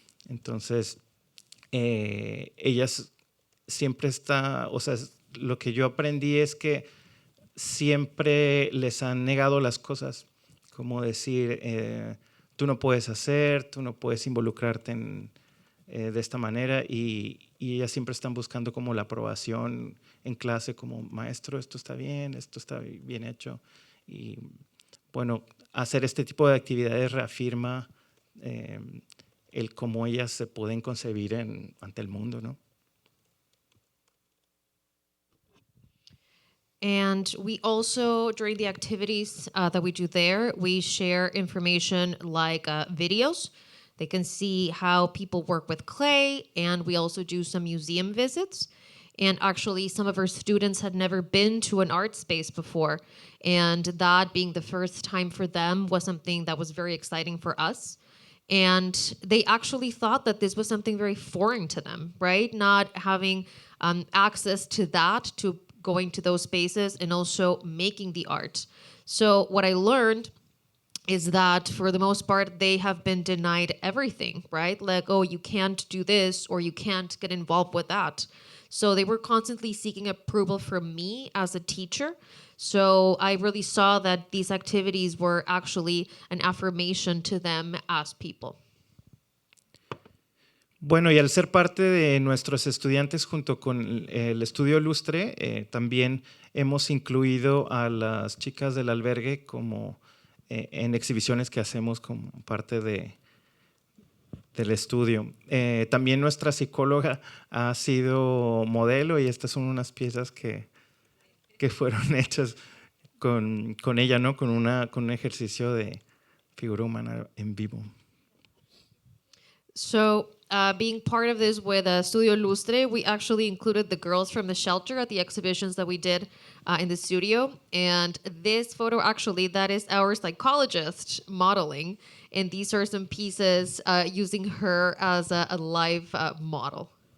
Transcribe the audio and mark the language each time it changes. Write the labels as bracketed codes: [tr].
[es] Entonces, ellas siempre o sea, lo que yo aprendí es que siempre les han negado las cosas, como decir, tú no puedes hacer, tú no puedes involucrarte de esta manera, y ellas siempre están buscando como la aprobación en clase, como maestro, esto está bien hecho. Y bueno, hacer este tipo de actividades reafirma el cómo ellas se pueden concebir ante el mundo, ¿no? [en] And we also, during the activities that we do there, we share information like videos. They can see how people work with clay, and we also do some museum visits. And actually, some of our students had never been to an art space before, and that being the first time for them was something that was very exciting for us. And they actually thought that this was something very foreign to them, right? Not having access to that, to going to those spaces and also making the art. So what I learned is that for the most part, they have been denied everything, right? Like, oh, you can't do this or you can't get involved with that. So they were constantly seeking approval from me as a teacher. So I really saw that these activities were actually an affirmation to them as people. [es] Bueno, y al ser parte de nuestros estudiantes junto con el estudio Lustre, también hemos incluido a las chicas del albergue como en exhibiciones que hacemos como parte del estudio. También nuestra psicóloga ha sido modelo y estas son unas piezas que fueron hechas con ella, ¿no? Con un ejercicio de figura humana en vivo. [en] So being part of this with Studio Lustre, we actually included the girls from the shelter at the exhibitions that we did in the studio. And this photo, actually, that is our psychologist modeling. And these are some pieces using her as a live model.